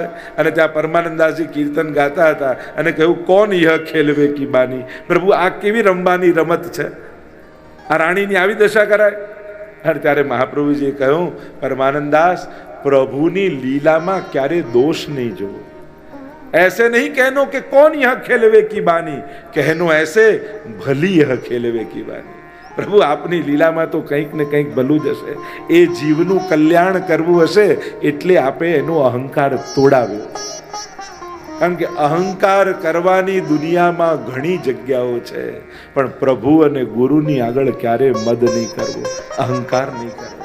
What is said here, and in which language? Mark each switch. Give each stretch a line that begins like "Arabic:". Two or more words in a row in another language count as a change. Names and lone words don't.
Gujarati: અને ત્યાં પરમાનંદાસજી કીર્તન ગાતા હતા અને કહ્યું
Braj: कौन यह खेलवे की बानी.
Gujarati: પ્રભુ આ કેવી રમવાની રમત છે, આ રાણીની આવી દશા કરાય? અને ત્યારે મહાપ્રભુજીએ કહ્યું પરમાનંદાસ, પ્રભુની લીલામાં ક્યારે દોષ નહીં જોવો.
Braj: ऐसे नहीं कहनो कि कौन यह खेलवे की बानी, कहनो ऐसे भली यह खेलवे की बानी.
Gujarati: પ્રભુ આપની લીલામાં તો કંઈક ને કંઈક ભલું જ હશે. એ જીવનું કલ્યાણ કરવું હશે એટલે આપે એનો અહંકાર તોડાવ્યો. કારણ કે અહંકાર કરવાની દુનિયામાં ઘણી જગ્યાઓ છે, પણ પ્રભુ અને ગુરુની આગળ ક્યારે મદ નહીં કરવો, અહંકાર નહીં કરવો.